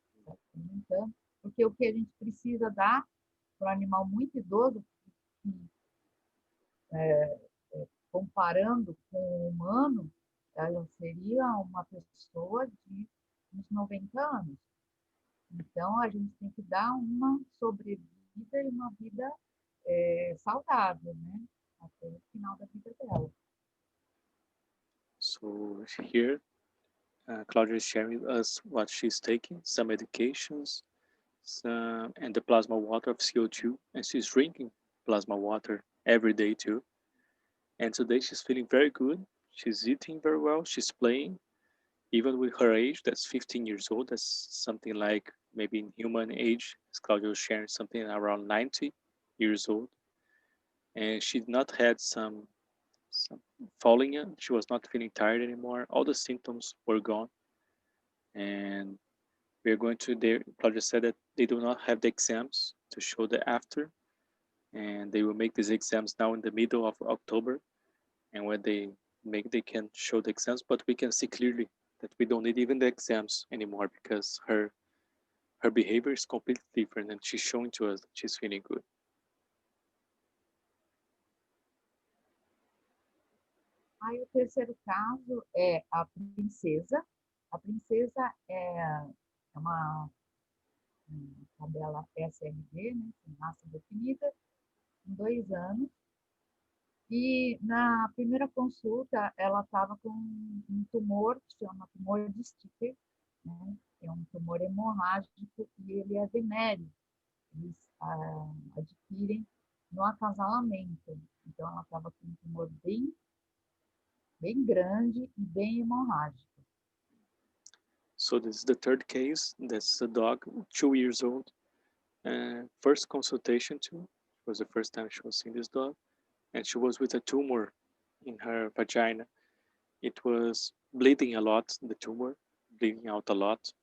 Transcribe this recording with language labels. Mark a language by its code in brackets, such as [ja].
[pt] Tá se alimentando, porque o que a gente precisa dar para um animal muito idoso, comparando com o humano, ela seria uma pessoa de uns 90 anos. Então, a gente tem que dar uma sobrevida e uma vida saudável, né? Até o final da vida dela. [en] So here, Claudia is sharing with us what she's taking, some medications, and the plasma water of CO2, and she's drinking plasma water every day too. And today she's feeling very good. She's eating very well. She's playing, even with her age. That's 15 years old. That's something like maybe in human age, as Claudia was sharing, something around 90 years old. And she not had some falling in. She was not feeling tired anymore. All the symptoms were gone. And we are going to, Claudia said that they do not have the exams to show the after. And they will make these exams now in the middle of October. And when they can show the exams, but we can see clearly that we don't need even the exams anymore, because her behavior is completely different, and she's showing to us that she's feeling good. [pt] Aí o terceiro caso é a princesa. A princesa é uma tabela SRD, né, com raça definida, com 2 anos. E na primeira consulta, ela estava com um tumor, que chama tumor de Sticker, né? É um tumor hemorrágico e ele é venéreo. Eles adquirem no acasalamento. Então, ela estava com um tumor bem grande e bem hemorrágico. [en] So this is the third case. That's a dog, 2 years old. First consultation too. It was the first time she was seeing this dog. And she was with a tumor in her vagina. It was bleeding a lot, the tumor, bleeding out a lot.